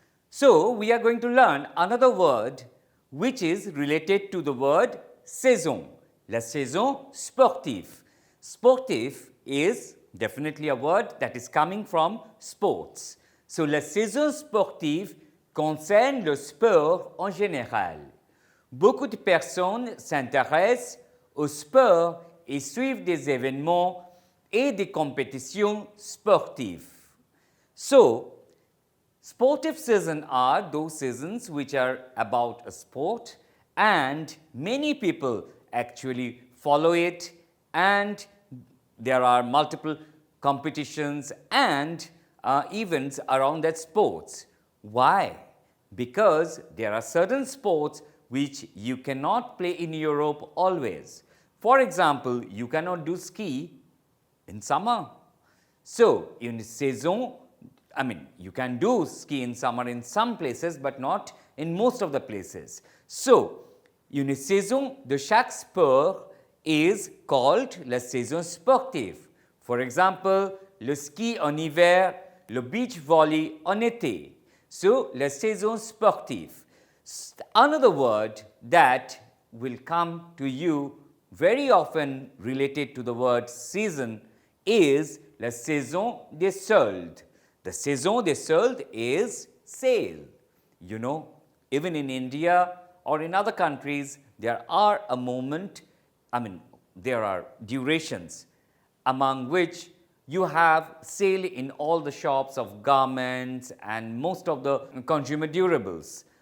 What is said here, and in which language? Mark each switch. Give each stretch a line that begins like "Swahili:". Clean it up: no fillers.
English: So, we are going to learn another word which is related to the word saison.
French: La saison sportive.
English: Sportive is definitely a word that is coming from sports.
French: So, la saison sportive concerne le sport en général. Beaucoup de personnes s'intéressent au sport et suivent des événements et des compétitions sportives.
English: So, sportive seasons are those seasons which are about a sport, and many people actually follow it, and there are multiple competitions and events around that sports. Why? Because there are certain sports which you cannot play in Europe always. For example, you cannot do ski in summer. So,
French: une saison,
English: I mean, you can do ski in summer in some places, but not in most of the places.
French: So, une saison de chaque sport
English: is called
French: la saison sportive.
English: For example,
French: le ski en hiver, le beach volley en été. So, la saison sportive.
English: Another word that will come to you very often related to the word season is
French: la saison des soldes.
English: The
French: saison des soldes
English: is sale. You know, even in India or in other countries, there are a moment, I mean, there are durations among which you have sale in all the shops of garments and most of the consumer durables.